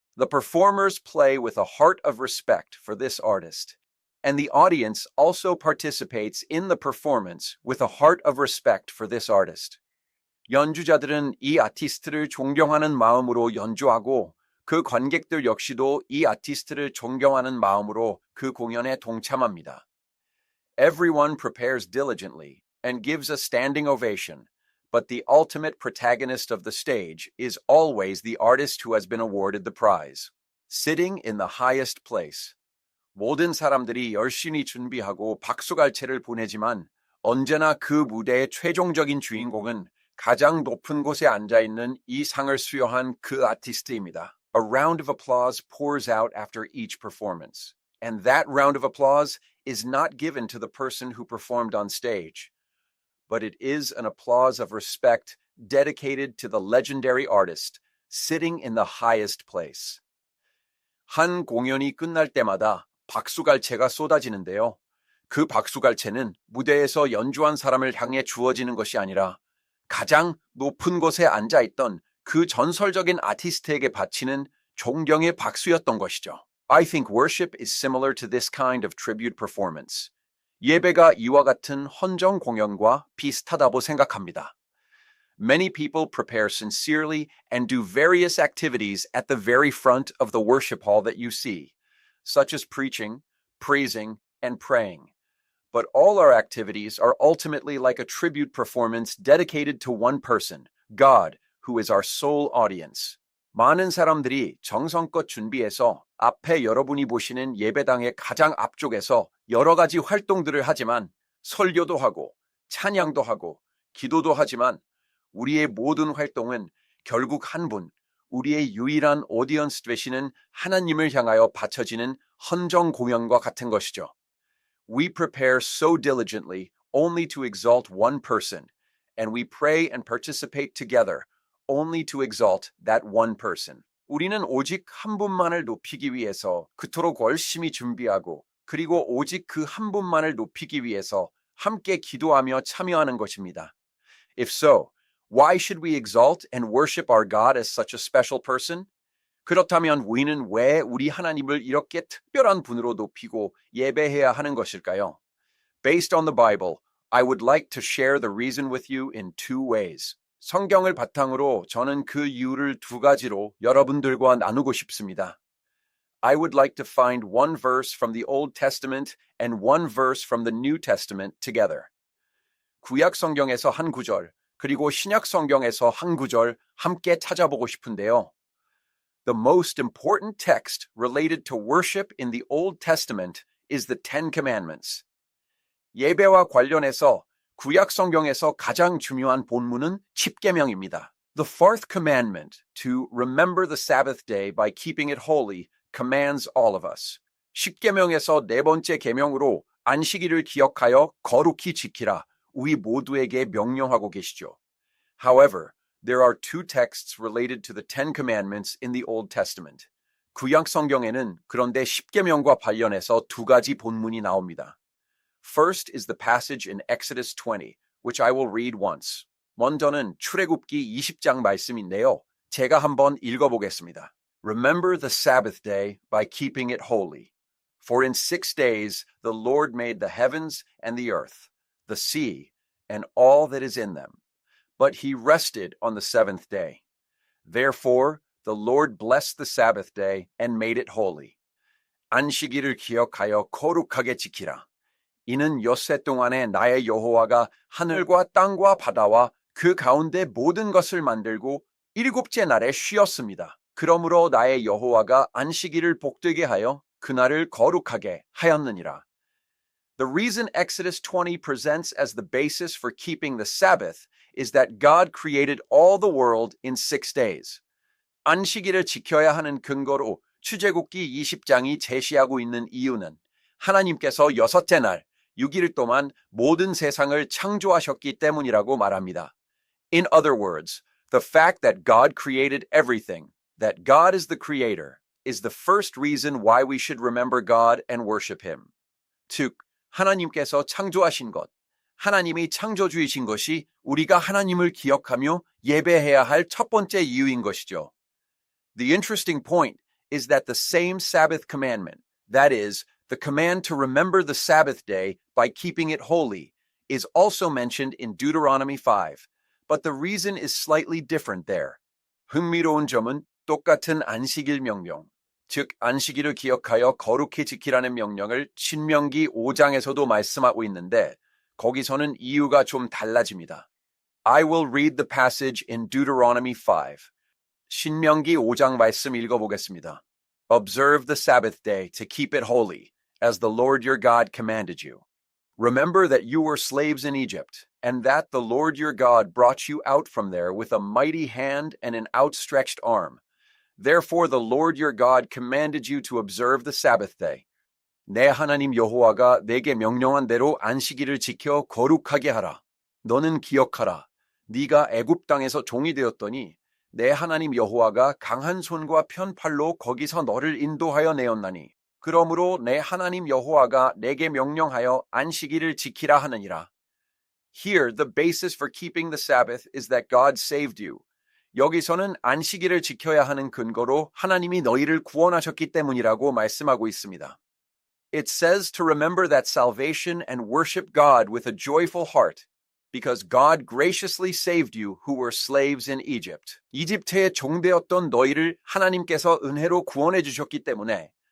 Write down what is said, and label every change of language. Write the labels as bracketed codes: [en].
[en] The performers play with a heart of respect for this artist, and the audience also participates in the performance with a heart of respect for this artist. [ko] 연주자들은 이 아티스트를 존경하는 마음으로 연주하고 그 관객들 역시도 이 아티스트를 존경하는 마음으로 그 공연에 동참합니다. [en] Everyone prepares diligently and gives a standing ovation, but the ultimate protagonist of the stage is always the artist who has been awarded the prize, sitting in the highest place. [ko] 모든 사람들이 열심히 준비하고 박수갈채를 보내지만 언제나 그 무대의 최종적인 주인공은 가장 높은 곳에 앉아있는 이 상을 수여한 그 아티스트입니다. [en] A round of applause pours out after each performance, and that round of applause is not given to the person who performed on stage, but it is an applause of respect dedicated to the legendary artist sitting in the highest place. [ko] 한 공연이 끝날 때마다 박수갈채가 쏟아지는데요. 그 박수갈채는 무대에서 연주한 사람을 향해 주어지는 것이 아니라 가장 높은 곳에 앉아있던 그 전설적인 아티스트에게 바치는 존경의 박수였던 것이죠. [en] I think worship is similar to this kind of tribute performance. [ko] 예배가 이와 같은 헌정 공연과 비슷하다고 생각합니다. [en] Many people prepare sincerely and do various activities at the very front of the worship hall that you see. such as preaching, praising, and praying. But all our activities are ultimately like a tribute performance dedicated to one person, God, who is our sole audience. [ko] 많은 사람들이 정성껏 준비해서 앞에 여러분이 보시는 예배당의 가장 앞쪽에서 여러 가지 활동들을 하지만 설교도 하고 찬양도 하고 기도도 하지만 우리의 모든 활동은 결국 한 분, 우리의 유일한 오디언스 되시는 하나님을 향하여 바쳐지는 헌정 공연과 같은 것이죠. [en] We prepare so diligently only to exalt one person, and we pray and participate together only to exalt that one person. [ko] 우리는 오직 한 분만을 높이기 위해서 그토록 열심히 준비하고 그리고 오직 그 한 분만을 높이기 위해서 함께 기도하며 참여하는 것입니다. [en] If so, why should we exalt and worship our God as such a special person? [ko] 그렇다면 우리는 왜 우리 하나님을 이렇게 특별한 분으로 높이고 예배해야 하는 것일까요? [en] Based on the Bible, I would like to share the reason with you in two ways. [ko] 성경을 바탕으로 저는 그 이유를 두 가지로 여러분들과 나누고 싶습니다. [en] I would like to find one verse from the Old Testament and one verse from the New Testament together. [ko] 구약 성경에서 한 구절, 그리고 신약 성경에서 한 구절 함께 찾아보고 싶은데요. [en] The most important text related to worship in the Old Testament is the Ten Commandments. [ko] 예배와 관련해서 구약 성경에서 가장 중요한 본문은 십계명입니다. [en] The fourth commandment, to remember the Sabbath day by keeping it holy, commands all of us. [ko] 십계명에서 네 번째 계명으로 안식일을 기억하여 거룩히 지키라. 우리 모두에게 명령하고 계시죠. [en] However, there are two texts related to the Ten Commandments in the Old Testament. [ko] 구약 성경에는 그런데 십계명과 관련해서 두 가지 본문이 나옵니다. [en] First is the passage in Exodus 20, which I will read once. [ko] 먼저는 출애굽기 20장 말씀인데요. 제가 한번 읽어보겠습니다. [en] Remember the Sabbath day by keeping it holy. For in 6 days the Lord made the heavens and the earth, the sea, and all that is in them. But he rested on the seventh day. Therefore, the Lord blessed the Sabbath day and made it holy. [ko] 안식일을 기억하여 거룩하게 지키라. 이는 엿새 동안에 나의 여호와가 하늘과 땅과 바다와 그 가운데 모든 것을 만들고 일곱째 날에 쉬었습니다. 그러므로 나의 여호와가 안식일을 복되게 하여 그날을 거룩하게 하였느니라. [en] The reason Exodus 20 presents as the basis for keeping the Sabbath is that God created all the world in 6 days. [ko] 안식일을 지켜야 하는 근거로 출애굽기 20장이 제시하고 있는 이유는 하나님께서 여섯째 날 6일 동안 모든 세상을 창조하셨기 때문이라고 말합니다. [en] In other words, the fact that God created everything, that God is the creator, is the first reason why we should remember God and worship him. [ko] 즉, 하나님께서 창조하신 것, 하나님이 창조주이신 것이 우리가 하나님을 기억하며 예배해야 할 첫 번째 이유인 것이죠. [en] The interesting point is that the same Sabbath commandment, that is, the command to remember the Sabbath day by keeping it holy, is also mentioned in Deuteronomy 5, but the reason is slightly different there. [ko] 흥미로운 점은 똑같은 안식일 명령, 즉 안식일을 기억하여 거룩히 지키라는 명령을 신명기 5장에서도 말씀하고 있는데 거기서는 이유가 좀 달라집니다. [en] I will read the passage in Deuteronomy 5. [ko] 신명기 5장 말씀 읽어보겠습니다. [en] Observe the Sabbath day to keep it holy, as the Lord your God commanded you. Remember that you were slaves in Egypt, and that the Lord your God brought you out from there with a mighty hand and an outstretched arm. Therefore the Lord your God commanded you to observe the Sabbath day. [ko] 내 하나님 여호와가 내게 명령한 대로 안식일을 지켜 거룩하게 하라. 너는 기억하라. 네가 애굽 땅에서 종이 되었더니 내 하나님 여호와가 강한 손과 편팔로 거기서 너를 인도하여 내었나니 그러므로 내 하나님 여호와가 내게 명령하여 안식일을 지키라 하느니라. [en] Here the basis for keeping the Sabbath is that God saved you. [ko] 여기서는 안식일을 지켜야 하는 근거로 하나님이 너희를 구원하셨기 때문이라고 말씀하고 있습니다. [en] It says to remember that salvation and worship God with a joyful heart, because God graciously saved you who were slaves in Egypt. [ko] 이집트의 종되었던 너희를 하나님께서 은혜로 구원해 주셨기 때문에